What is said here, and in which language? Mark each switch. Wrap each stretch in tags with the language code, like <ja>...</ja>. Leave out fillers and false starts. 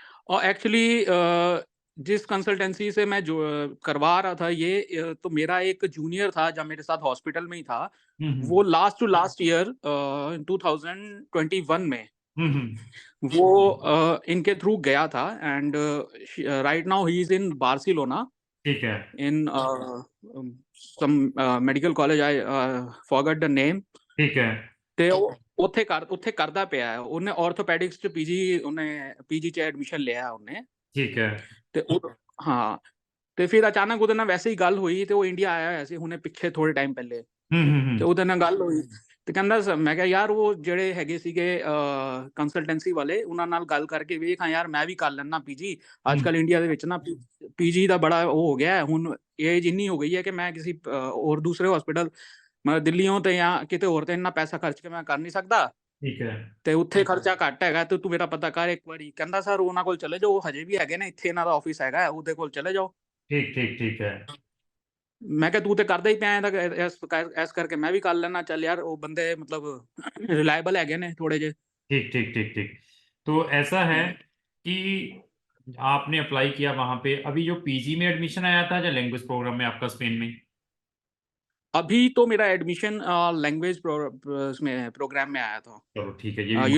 <hi>और एक्चुअली जिस कंसल्टेंसी से मैं जो करवा रहा था ये, तो मेरा एक जूनियर था जब मेरे साथ हॉस्पिटल में ही था। वो लास्ट टू लास्ट ईयर 2021 में वो इनके थ्रू गया था,</hi> <en>and right now he is in Barcelona</en> <hi>ठीक है</hi> <en>in some medical college. I forgot the name.</en> <hi>ठीक है</hi> <pa>ਤੇ ਉਹ ਉੱਥੇ ਕਰਦਾ ਪਿਆ ਹੈ। ਉਹਨੇ ਆਰਥੋਪੈਡਿਕਸ ਚ ਪੀਜੀ ਚ ਐਡਮਿਸ਼ਨ ਲਿਆ ਉਹਨੇ।</pa> <hi>ठीक है</hi> <pa>ਤੇ ਉਹ ਹਾਂ, ਤੇ ਫਿਰ ਅਚਾਨਕ ਉਹਦੇ ਨਾਲ ਵੈਸੇ ਹੀ ਗੱਲ ਹੋਈ, ਤੇ ਉਹ ਇੰਡੀਆ ਆਇਆ ਹੋਇਆ ਸੀ ਹੁਣੇ ਪਿੱਛੇ ਥੋੜੇ ਟਾਈਮ ਪਹਿਲੇ। ਤੇ ਉਹਦੇ ਨਾਲ ਗੱਲ ਹੋਈ, ਤੇ ਕਹਿੰਦਾ ਮੈਂ ਕਿਹਾ ਯਾਰ ਉਹ ਜਿਹੜੇ ਹੈਗੇ ਸੀਗੇ ਕੰਸਲਟੈਂਸੀ ਵਾਲੇ, ਉਹਨਾਂ ਨਾਲ ਗੱਲ ਕਰਕੇ ਵੇਖ, ਹਾਂ ਯਾਰ ਮੈਂ ਵੀ ਕਰ ਲੈਣਾ ਪੀਜੀ। ਅੱਜ ਕੱਲ ਇੰਡੀਆ ਦੇ ਵਿੱਚ ਨਾ ਪੀਜੀ ਦਾ ਬੜਾ ਉਹ ਹੋ ਗਿਆ ਹੈ, ਹੁਣ ਏਜ ਇੰਨੀ ਹੋ ਗਈ ਹੈ ਕਿ ਮੈਂ ਕਿਸੇ ਹੋਰ ਦੂਸਰੇ ਹਸਪੀਟਲ, ਮੈਂ ਦਿੱਲੀੋਂ ਤੇ ਜਾਂ ਕਿਤੇ ਹੋਰ ਤੇ ਇੰਨਾ ਪੈਸਾ ਖਰਚ ਕੇ ਮੈਂ ਕਰ ਨਹੀਂ ਸਕਦਾ,</pa> <hi>ठीक है</hi> <pa>ਤੇ ਉੱਥੇ ਖਰਚਾ ਘੱਟ ਹੈਗਾ, ਤੇ ਤੂੰ ਮੇਰਾ ਪਤਾ ਕਰ ਇੱਕ ਵਾਰੀ। ਕਹਿੰਦਾ ਸਰ ਉਹਨਾਂ ਕੋਲ ਚਲੇ ਜਾਓ, ਹਜੇ ਵੀ ਹੈਗੇ ਨੇ ਇੱਥੇ, ਇਹਨਾਂ ਦਾ ਆਫਿਸ ਹੈਗਾ, ਉਹਦੇ ਕੋਲ ਚਲੇ ਜਾਓ।</pa> <hi>ठीक ठीक ठीक है</hi> <pa>ਮੈਂ ਕਿਹਾ ਤੂੰ ਤੇ ਕਰਦਾ ਹੀ ਪਿਆ ਤਾਂ ਐਸ ਕਰਕੇ ਮੈਂ ਵੀ ਕਰ ਲੈਣਾ। ਚੱਲ ਯਾਰ ਉਹ ਬੰਦੇ ਮਤਲਬ ਰਿਲਾਇਬਲ ਹੈਗੇ ਨੇ ਥੋੜੇ ਜਿਹੇ।</pa> <hi>ठीक ठीक ठीक ठीक तो ऐसा है कि आपने अप्लाई किया वहां पे, अभी जो पीजी में एडमिशन आया था या लैंग्वेज प्रोग्राम में आपका स्पेन में? अभी तो मेरा एडमिशन लैंग्वेज प्रोग्राम में आया था, चलो ठीक है, ये भी</hi>